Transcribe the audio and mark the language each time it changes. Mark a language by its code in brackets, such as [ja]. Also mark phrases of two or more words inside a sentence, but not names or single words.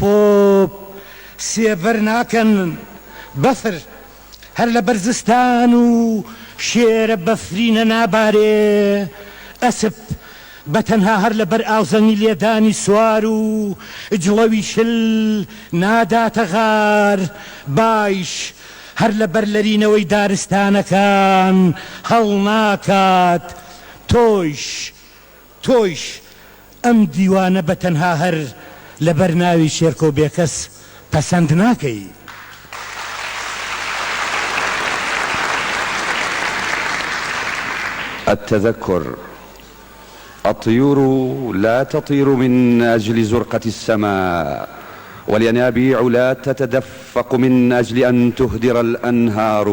[ckb] پۆپ سێبەر ناکەن، بەفر هەر لە بەر زستان و شێرە بەفرینە نابارێ، ئەسپ بەتەنها هەر لە بەر ئاوزەنی لێدانی سوار و جڵەوی شل ناداتە غار، باش هەر لە بەر لەرینەوەی دارستانەکان هەڵناکات. تۆیش ئەم دیوانە بەتەنها هەر لە بەر ناوی شێرکۆ بێکەس پەسەند ناکەی. [ar] التذكر: الطيور لا تطير من أجل زرقة السماء، والينابيع لا تتدفق من أجل أن تهدر الأنهار،